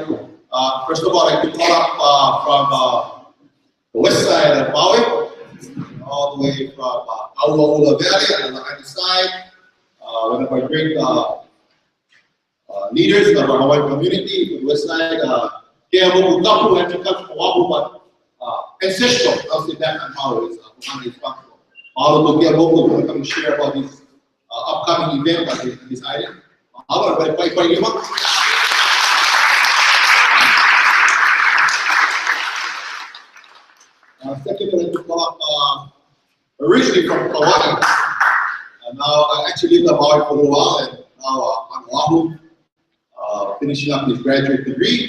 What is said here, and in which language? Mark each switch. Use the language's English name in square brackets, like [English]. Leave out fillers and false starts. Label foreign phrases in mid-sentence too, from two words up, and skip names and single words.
[English] First of all, I'd like to call up from the west side of Maui, all the way from Aloha Valley on the other side. One of our great leaders of our Hawaiian community from the west side. Ke eaumoku Kapu actually comes from Oahu, but ancestral, I'll say that on Maui is functional. Mahalo to Ke eaumoku, we're going to share about this upcoming event on this island. Mahalo, everybody, pai Ilima. Second, I'd like to call up originally from Hawaii. Now, I actually lived in Maui for a little while, and now on Oahu, finishing up his graduate degree.